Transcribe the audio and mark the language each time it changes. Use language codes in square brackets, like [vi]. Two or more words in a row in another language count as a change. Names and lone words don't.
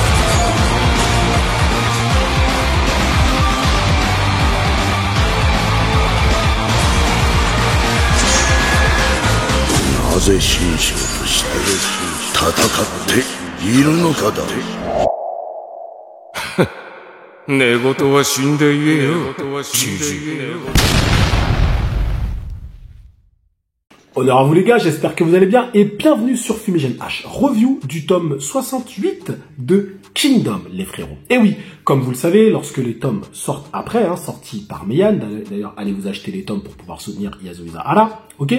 [ja] なぜ神将として戦っているのかだ。寝言は死んで言えよ、知事。 [fr] Honneur à vous les gars, j'espère que vous allez bien et bienvenue sur Fumigène H, review du tome 68 de Kingdom, les frérots. Et oui, comme vous le savez, lorsque les tomes sortent après, sortis par Meian, d'ailleurs allez vous acheter les tomes pour pouvoir soutenir Yasuhisa Hara, ok?